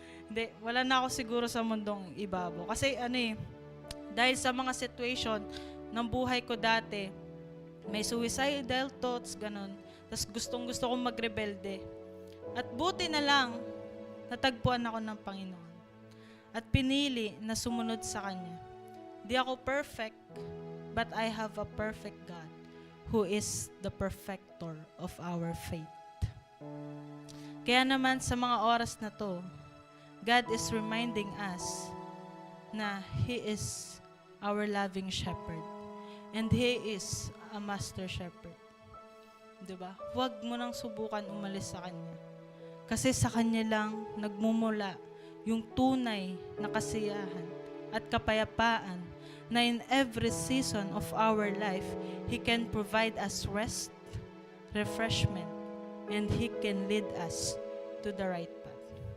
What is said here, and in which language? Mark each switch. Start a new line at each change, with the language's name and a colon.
Filipino: Hindi, wala na ako siguro sa mundong ibabaw. Kasi dahil sa mga situation ng buhay ko dati, may suicidal thoughts, ganun. Tapos gustong-gusto kong magrebelde. At buti na lang, natagpuan ako ng Panginoon. At pinili na sumunod sa Kanya.
English: Di ako perfect, but I have a perfect God who is the perfecter of our faith.
Filipino: Kaya naman sa mga oras na to, God is reminding us na He is our loving shepherd.
English: And He is a master shepherd.
Filipino: Diba? Huwag mo nang subukan umalis sa Kanya. Kasi sa Kanya lang nagmumula yung tunay na kasiyahan at kapayapaan na in every season of our life, He can provide us rest, refreshment, and He can lead us to the right path.